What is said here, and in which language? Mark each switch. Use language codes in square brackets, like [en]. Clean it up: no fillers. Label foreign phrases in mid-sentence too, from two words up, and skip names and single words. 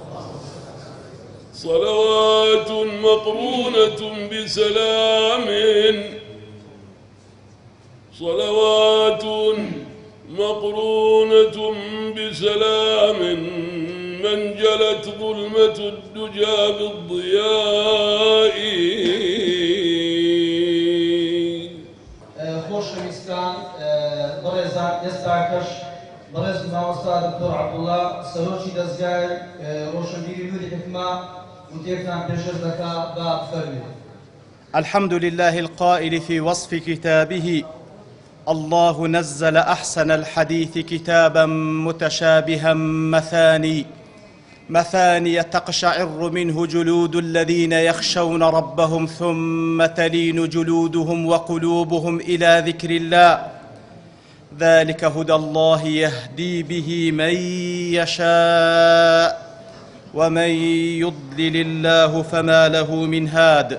[ar] صلوات مقرونة بسلام، صلوات مقرونة بسلام، من جلت ظلمة الدجى بالضياء. [ckb] خۆشەویستان بەڕێزان، ئێستا کەش بەڕێز مامۆستا دکتۆر عەبدوڵڵا سەرۆکی دەزگای ڕۆشنبیری نوری حکمە وتێکتان پێشکەش دەکا با بفەرمێن. [ar] الحمد لله القائل في وصف كتابه: الله نزل أحسن الحديث كتابا متشابها مثاني تقشعر منه جلود الذين يخشون ربهم ثم تلين جلودهم وقلوبهم إلى ذكر الله، ذلك هدى الله يهدي به من يشاء ومن يضلل الله فما له من هاد.